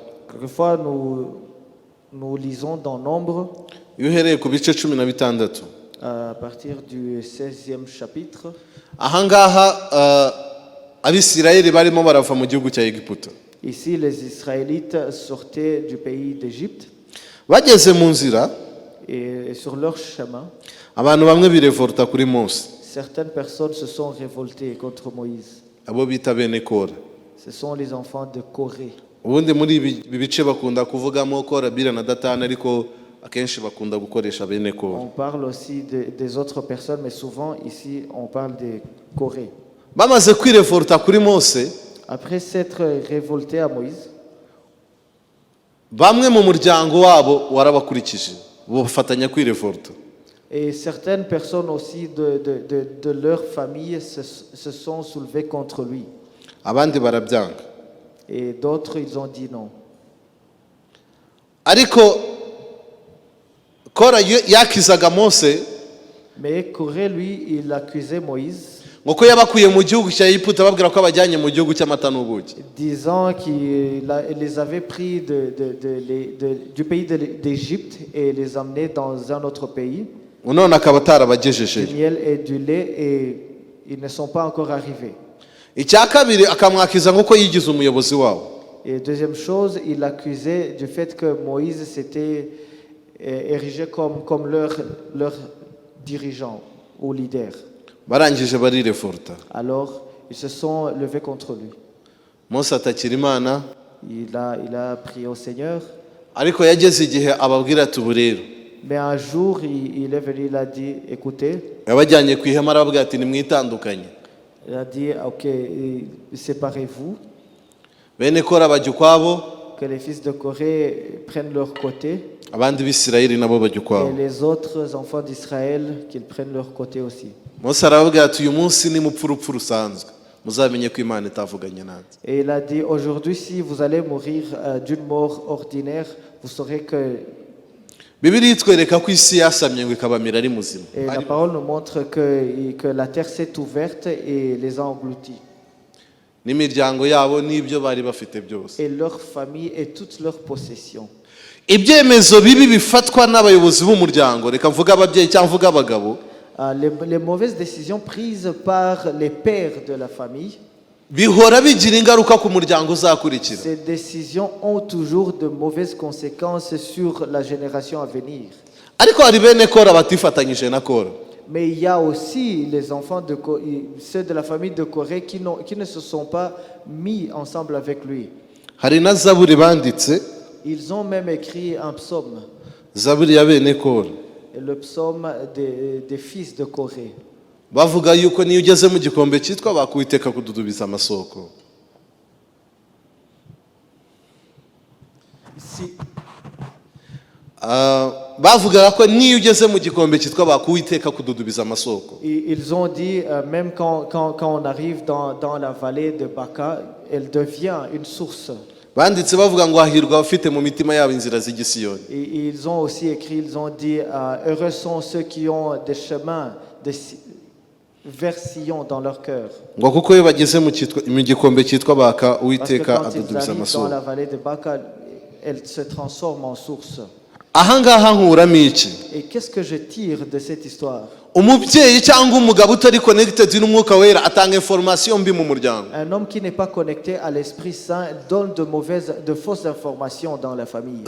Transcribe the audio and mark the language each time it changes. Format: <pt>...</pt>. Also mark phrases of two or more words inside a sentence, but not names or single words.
<fr>Quelquefois, nous, nous lisons dans Nombre,</fr> <rw>Iyo uhereye ku bice cumi na bitandatu.</rw> <fr>à partir du seizième chapitre.</fr> <rw>Aha ngaha, eh, Abisirayeli barimo barava mu gihugu cya Egiputa.</rw> <fr>Ici, les Israélites sortaient du pays d'Égypte.</fr> <rw>Bageze mu nzira,</rw> <fr>Et, et sur leur chemin,</fr> <rw>abantu bamwe birevolta kuri Mose.</rw> <fr>certaines personnes se sont révoltées contre Moïse.</fr> <rw>Abo bita bene Kora.</rw> <fr>Ce sont les enfants de Corée.</fr> <rw>Ubundi muri ibi, ibi bice bakunda kuvugamo Kora, Bila na Datani, ariko akenshi bakunda gukoresha bene Kora.</rw> <fr>On parle aussi de, des autres personnes, mais souvent ici, on parle de Corée.</fr> <rw>Bamaze kwirevolta kuri Mose,</rw> <fr>Après s'être révolté à Moïse,</fr> <rw>bamwe mu muryango wabo warabakurikije, bafatanya kwirevolta.</rw> <fr>et certaines personnes aussi de, de, de, de leur famille se, se sont soulevées contre lui.</fr> <rw>Abandi barabyanga.</rw> <fr>Et d'autres, ils ont dit non.</fr> <rw>Ariko Kora yo-, yakizaga Mose,</rw> <fr>Mais Corée, lui, il accusait Moïse,</fr> <rw>ngo ko yabakuye mu gihugu cya Egiputa, babwira ko abajyanye mu gihugu cy'amata n'ubuki.</rw> <fr>disant qu'il a, il les avait pris de, de, de, de, de, du pays de, d'Égypte et les amenait dans un autre pays,</fr> <rw>None akaba atarabagejejeyo.</rw> <fr>du miel et du lait, et ils ne sont pas encore arrivés.</fr> <rw>Icya kabiri, akamwakiza ngo ko yigize umuyobozi wabo.</rw> <fr>Et deuxième chose, il accusait du fait que Moïse s'était, euh, érigé comme, comme leur, leur dirigeant ou leader.</fr> <rw>Barangije barirevolta.</rw> <fr>Alors, ils se sont levés contre lui.</fr> <rw>Mose atakira Imana.</rw> <fr>Il a, il a prié au Seigneur.</fr> <rw>Ariko yageze igihe ababwira ati, "Ubu rero."</rw> <fr>Mais un jour, il, il est venu, il a dit, "Écoutez."</fr> <rw>Yabajyanye ku ihema, arababwira ati, "Nimwitandukanye."</rw> <fr>Il a dit, "Ok, séparez-vous."</fr> <rw>Bene Kora bajya ukwabo.</rw> <fr>Que les fils de Corée prennent leur côté.</fr> <rw>Abandi b'Isirayeli nabo bajya ukwabo.</rw> <fr>Et les autres enfants d'Israël, qu'ils prennent leur côté aussi.</fr> <rw>Mose arababwira ati, "Uyu munsi ni mupfu urupfu rusanzwe. Muzamenye ko Imana itavuganye nanjye."</rw> <fr>Et il a dit, "Aujourd'hui, si vous allez mourir, euh, d'une mort ordinaire, vous saurez que."</fr> <rw>Bibiliya itwereka ko isi yasamye ngo ikabamira ari muzima.</rw> <fr>Et la Ari- parole nous montre que, que la terre s'est ouverte et les a engloutis.</fr> <rw>n'imiryango yabo n'ibyo bari bafite byose.</rw> <fr>et leur famille et toutes leurs possessions.</fr> <rw>Ibyemezo bibi bifatwa n'abayobozi b'umuryango, reka mvuge ababyeyi cyangwa mvuge abagabo,</rw> <fr>Ah, les, les mauvaises décisions prises par les pères de la famille,</fr> <rw>bihora bigira ingaruka ku muryango uzakurikira.</rw> <fr>ces décisions ont toujours de mauvaises conséquences sur la génération à venir.</fr> <rw>Ariko hari bene Kora batifatanyije na Kora.</rw> <fr>Mais il y a aussi les enfants de Co-, ceux de la famille de Corée qui n'ont, qui ne se sont pas mis ensemble avec lui.</fr> <rw>Hari na Zaburi banditse,</rw> <fr>Ils ont même écrit un psaume,</fr> <rw>Zaburi ya bene Kora.</rw> <fr>le psaume des, des fils de Corée.</fr> <rw>Bavuga yuko niyo ugeze mu gikombe cyitwa baka Uwiteka kududubiza amasoko. Si. Ah, bavugaga ko niyo ugeze mu gikombe cyitwa baka Uwiteka kududubiza amasoko.</rw> <fr>Et ils ont dit, euh, même quand, quand, quand on arrive dans, dans la vallée de Baka, elle devient une source.</fr> <rw>Banditse bavuga ngo hahirwa abafite mu mitima yabo inzira z'i Gisiyoni.</rw> <fr>Et, et ils ont aussi écrit, ils ont dit, euh, heureux sont ceux qui ont des chemins de Si-, vers Sion dans leur cœur.</fr> <rw>Ngo kuko iyo bageze mu cyitwa, mu gikombe cyitwa baka</rw> <fr>Parce que</fr> <rw>Uwiteka</rw> <fr>quand ils</fr> <rw>adudubiza</rw> <fr>arrivent dans</fr> <rw>amasoko.</rw> <fr>la vallée de Baka, elle se transforme en source.</fr> <rw>Aha ngaha nkuramo iki?</rw> <fr>Et qu'est-ce que je tire de cette histoire ?</fr> <rw>Umubyeyi cyangwa umugabo utari connected n'Umwuka Wera atanga information mbi mu muryango.</rw> <fr>Un homme qui n'est pas connecté à l'Esprit Saint donne de mauvaises, de fausses informations dans la famille.</fr>